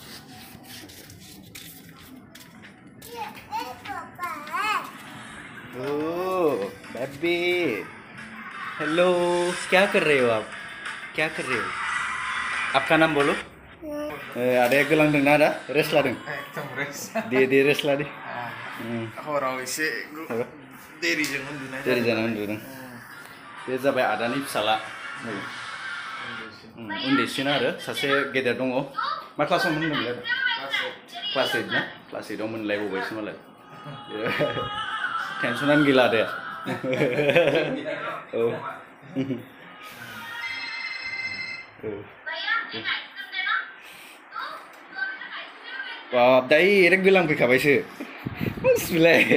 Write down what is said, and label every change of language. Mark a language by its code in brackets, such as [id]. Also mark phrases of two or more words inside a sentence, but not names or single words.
[hi] ओह बेबी हेलो क्या कर रहे हो आप आपका नाम बोलो [brx] आदाया गोलांदों ना आदा रेस्ट लादों दे रेस्ट लादे हराव एसे देरिजों उन्दुदों बे जाबाय आदानि फिसाला उन्दैसिन आरो सासे गेदेर दङ मा क्लासाव मोनदोंमोनलाय क्लास 8 ना क्लास 8 आव मोनलायबावबायसो मालाय टेनसनानो गैला दे औ बाब डाइरेक्ट गोलांफैखाबायसो बिलाय